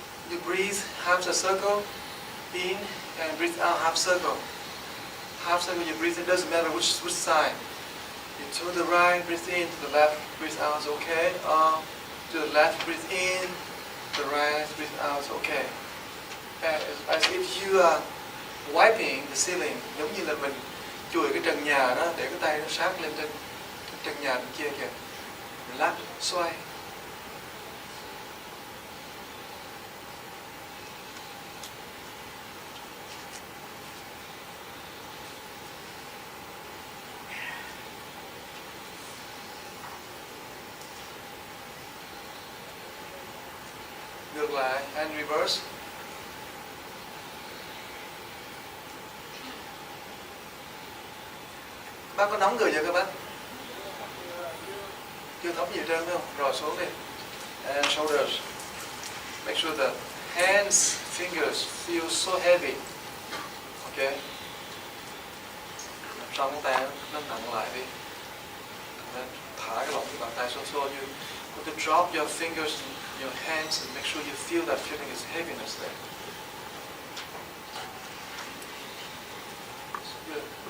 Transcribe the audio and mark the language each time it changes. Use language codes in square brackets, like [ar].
[en] You breathe half a circle in and breathe out half circle. Half circle you breathe, it doesn't matter which side. You to the right, breathe in, to the left, breathe out is okay. Or to the left, breathe in, to the right, breathe out is okay. And as if you are wiping the ceiling, [vi] giống như là mình chùi cái trần nhà đó để cái tay nó sát lên trên trần nhà bên kia kìa. Relax, xoay. Ngược lại, [en] and reverse. [vi] Bác có nóng người chưa các bác? Chưa thấm gì trơn không? Rồi xuống đi. [en] And shoulders. Make sure the hands, fingers feel so heavy. Okay. [vi] Trong cái tay nó nặng lại đi. [en] Then [vi] thả cái lỏng cái bàn tay xuống. [en] So you put to drop your fingers in your hands and make sure you feel that feeling is heaviness there. Good.